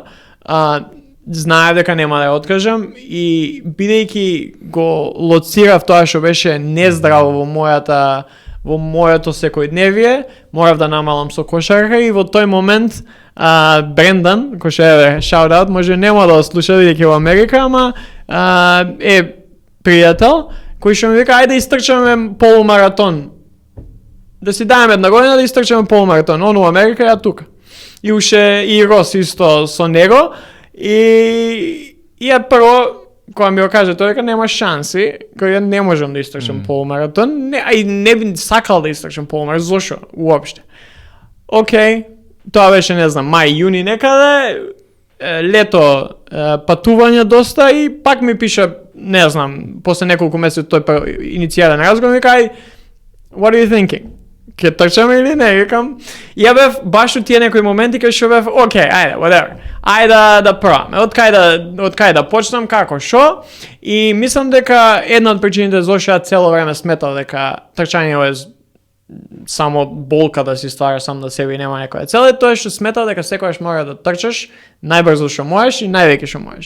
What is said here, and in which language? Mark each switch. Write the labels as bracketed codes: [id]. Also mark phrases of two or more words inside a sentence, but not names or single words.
[mk] Знаев дека нема да ја откажам и бидејќи го лоцирав тоа што беше нездраво во мојата во моето секојдневие, морав да намалам со кошарка и во тој момент Брендан, кој ше е [en] shout out, [mk] може нема да слуша бидејќи во Америка, ама е пријател кој што ми вика ајде истрчаме полумаратон. Да си дајме една година да истрчаме полумаратон. Он во Америка, ја тука. И уште и Рос исто со него и ја прво кога ми го каже тој дека нема шанси, кога ја не можам да истрчам полумаратон, не би сакал да истрчам полумаратон, зошто уопште. Океј, тоа беше не знам, мај, јуни некаде, лето патување доста и пак ми пише, не знам, после неколку месеци тој иницијален разговор ми кај [en] what are you thinking? [mk] Ке трчаме или не? Викам, ја бев баш у тие некои моменти кај што бев, окей, ајде, whatever. Ајде да пробаме. Од кај да почнам, како, шо? И мислам дека една од причините зашто ја цело време сметал дека трчање е само болка да си ствараш сам на себе и нема некоја цел, е тоа што сметал дека секогаш мора да трчаш најбрзо што можеш и највеќе што можеш.